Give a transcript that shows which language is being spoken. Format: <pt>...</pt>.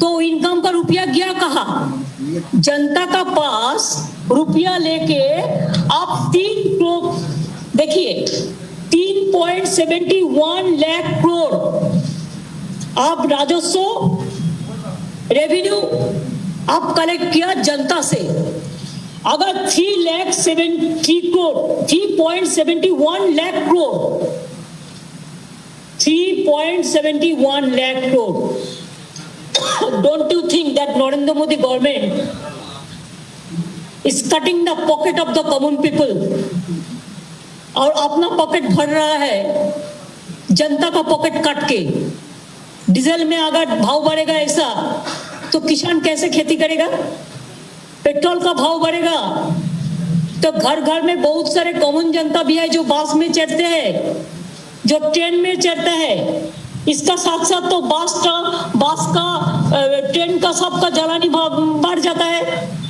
<hi>तो इनकम का रुपया गया कहाँ? जनता का पास रुपया लेके आप 3 करोड़ देखिए 3.71 लाख करोड़ आप राजस्व रेवेन्यू आप कलेक्ट किया जनता से। अगर 3.71 lakh crore 3.71 lakh crore.</hi> <en>Don't you think that Narendra Modi government is cutting the pocket of the common people</en> <hi>और अपना पॉकेट भर रहा है जनता का पॉकेट काट के? डीजल में अगर भाव बढ़ेगा ऐसा तो किसान कैसे खेती करेगा? पेट्रोल का भाव बढ़ेगा तो घर घर में बहुत सारे कॉमन जनता भी है जो बस में चढ़ते हैं, जो ट्रेन में चढ़ता है। इसका साथ साथ तो बस का ट्रेन का सबका जलानी बढ़ जाता है।</hi>